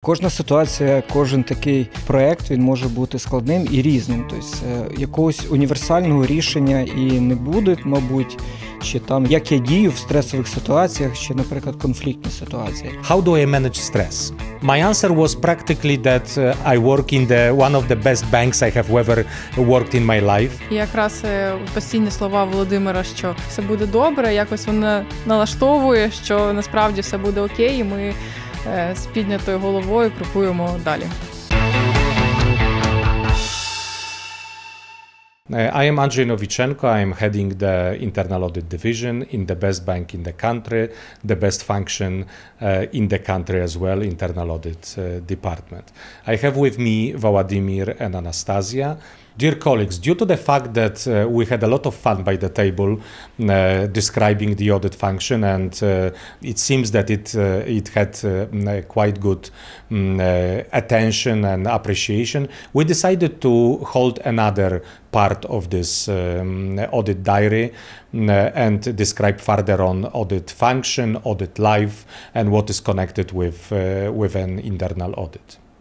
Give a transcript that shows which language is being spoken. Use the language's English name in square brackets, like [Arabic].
[Ukrainian] Кожна ситуація, кожен такий проєкт, він може бути складним і різним. Тобто якогось універсального рішення і не буде, мабуть, чи там, як я дію в стресових ситуаціях, чи, наприклад, конфліктні ситуації. [English] How do I manage stress? My answer was practically that I work in one of the best banks I have ever worked in my life. [Ukrainian] І якраз постійні слова Володимира, що все буде добре, якось вона налаштовує, що насправді все буде окей, і ми з піднятою головою крокуємо далі. [English] I am Anджей Новіченко. I am heading the internal audit division in the best bank in the country, the best function in the country as well, internal audit department. I have with me Volodymyr and Anastasia. Dear colleagues, due to the fact that we had a lot of fun by the table describing the audit function, and it seems that it had quite good attention and appreciation, we decided to hold another part of this audit diary and describe further on audit function, audit life, and what is connected with an internal audit.